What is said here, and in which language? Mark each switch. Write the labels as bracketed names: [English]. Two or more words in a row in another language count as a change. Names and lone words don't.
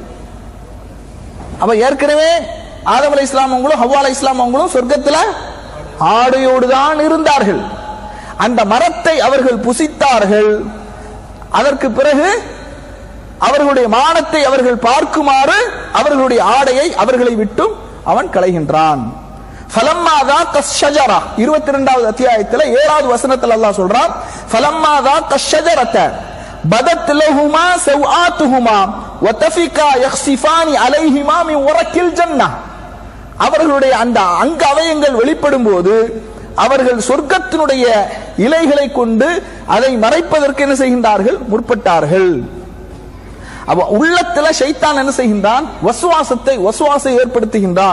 [Tamil] அப்ப ஏற்கனவே ஆதம் அலைஹிஸ்ஸலாம் அவங்களும் ஹவ்வா அலைஹிஸ்ஸலாம் அவங்களும் சொர்க்கத்துல ஆடையோடு தான் இருந்தார்கள். அந்த மரத்தை அவர்கள் புசித்தார்கள். அதற்கு பிறகு அவர்களுடைய மானத்தை அவர்கள் பார்க்குமாறு அவர்களுடைய ஆடையை அவர்களை விட்டும் அவன் களைகின்றான். [Arabic] ஃபலம்மா ذاق الشجرة [Tamil] 22வது அத்தியாயத்தில் 7வது வசனத்தில் அல்லாஹ் சொல்றான், [Arabic] ஃபலம்மா ذاق الشجرة بدت لهما سوآتهما وطفقا يخصفان عليهما من ورق الجنة. [Tamil] அவர்களுடைய அந்த அங்க அவயங்கள் வெளிப்படும் போது அவர்கள் சொர்க்கத்தினுடைய இலைகளை கொண்டு அதை மறைப்பதற்கு என்ன செய்கின்றார்கள், முற்பட்டார்கள். அப்ப உள்ளத்துல ஷைத்தான் என்ன செய்கின்றான், வஸ்வாசை ஏற்படுத்துகின்றான்.